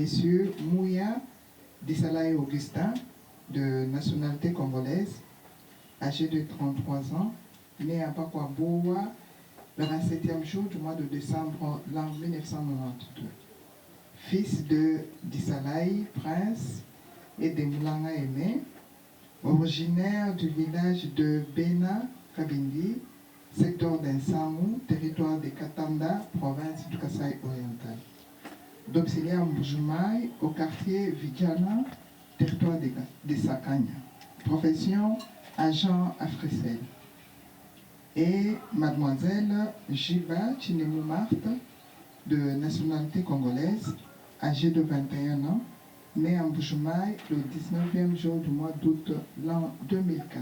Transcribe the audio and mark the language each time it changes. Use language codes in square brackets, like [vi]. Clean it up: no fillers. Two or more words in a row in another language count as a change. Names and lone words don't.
[fr] Mouya Dissalaï Augustin, de nationalité congolaise, âgé de 33 ans, né à Bakwaboua, le 27e jour du mois de décembre l'an 1992. Fils de Dissalaï, prince, et de Moulanga Aimé, originaire du village de Bena Kabindi, secteur d'Insamou, territoire de Katanda, province du Kasaï oriental. D'auxiliaire Mboujumaï au quartier Vidjana, territoire de Sakanya. Profession agent à Frissel. Et mademoiselle Jiba Chinemou Marthe, de nationalité congolaise, âgée de 21 ans, née en Mboujumaï le 19e jour du mois d'août l'an 2004.